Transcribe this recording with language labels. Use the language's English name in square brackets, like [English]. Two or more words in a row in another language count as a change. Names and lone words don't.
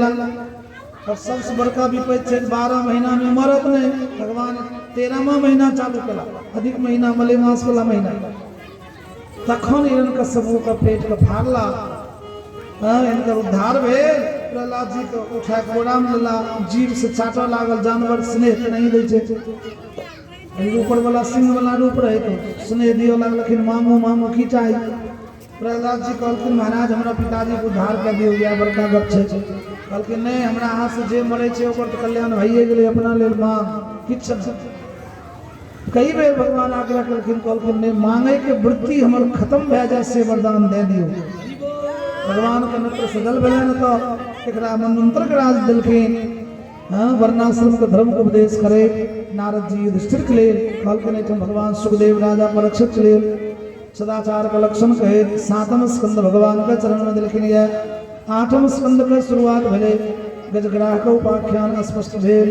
[Maithili] और सबसे बड़का विपद छे 12 महीना में मरत नहीं, भगवान 13वां महीना चालू कला, अधिक महीना मलेमास वाला महीना, तखन हिरण का सबू का पेट का फाड़ला। इनका उद्धार भेल। प्रहलाद जी को उठा कोड़ा में लेला, जीभ से चाटा लागल, जानवर स्नेह नहीं दै छे, ऊपर वाला सिंह वाला रूप रहे तो स्नेह दियो लागलखिन, मामू मामू की चाहिए। प्रहलाद जी कहलखिन महाराज हमरा पिताजी को उद्धार कर दियो, या बड़का गप छे। कहलखिन नहीं, हमरा हाथ से जे मरे छे ओकर तो कल्याण भइए गेलै, अपना लेल मांग किछ न। कई बेर भगवान आग्रह करलखिन, कहलखिन नहीं, मांगे के वृत्ति हमर खत्म भए जाए से वरदान दे दियो। भगवान के नेत्र सजल भेलन तो एकरा मनमंत्र के राज दिलखिन। हाँ वर्णाश्रम के धर्म को उपदेश करे। नारद जी युधिष्ठिर के लिए कहलखिन, एठम भगवान सुखदेव राजा परीक्षित के लिए सदाचार का लक्षण कहे। 7वां स्कंद भगवान के चरण में दिलखिन है। 8वां स्कंद के शुरुआत भेले, गजग्राह का उपाख्यान स्पष्ट भेल।